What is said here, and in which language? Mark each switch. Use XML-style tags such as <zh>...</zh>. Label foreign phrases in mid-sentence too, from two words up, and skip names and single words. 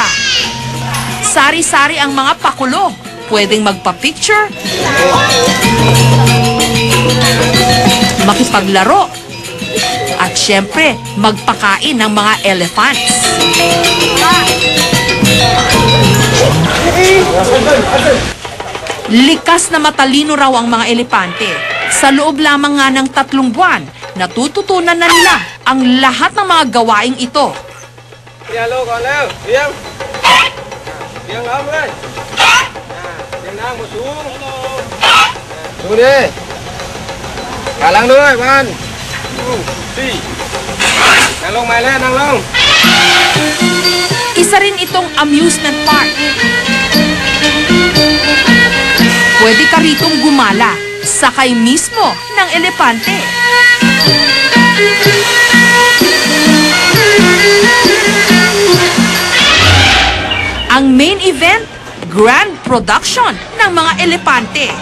<tl>Sari-sari ang mga pakulo. Pwedeng magpa-picture, makipaglaro, at syempre, magpakain ng mga elephants. Likas na matalino raw ang mga elepante. Sa loob lamang nga ng 3 buwan, natututunan na nila ang lahat ng mga gawaing ito.</tl> <vi>Xuống đi. Cả lăng đuôi, bạn. Đi. Nang lông mày lên, nang lông.</vi> <tl>Isa rin itong amusement park. Pwede ka ritong gumala, sakay mismo ng elepante. Ang</tl> <en>main event, grand production</en> <tl>ng mga elepante.</tl>